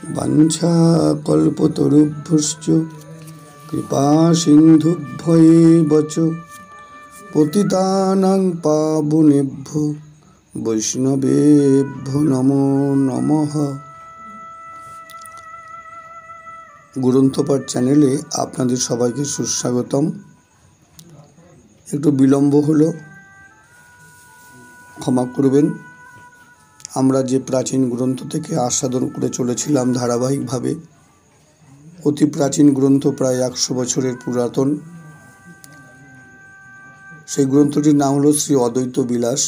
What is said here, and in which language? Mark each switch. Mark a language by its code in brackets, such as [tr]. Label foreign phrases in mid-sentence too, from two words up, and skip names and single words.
[sa] वाञ्छाकल्पतरुभ्यश्च कृपासिन्धुभ्यैव च पतितानां पावनेभ्यो वैष्णवेभ्यो नमो नमः। [bn] গ্রন্থপাঠ চ্যানেলে আপনাদের সবাইকে সুস্বাগতম। একটু বিলম্ব হলো, ক্ষমা করবেন। আমরা যে প্রাচীন গ্রন্থ থেকে আস্বাদন করে চলেছিলাম ধারাবাহিকভাবে, অতি প্রাচীন গ্রন্থ, প্রায় 100 বছরের পুরাতন, সেই গ্রন্থটির নাম হলো শ্রী অদ্বৈত বিলাস।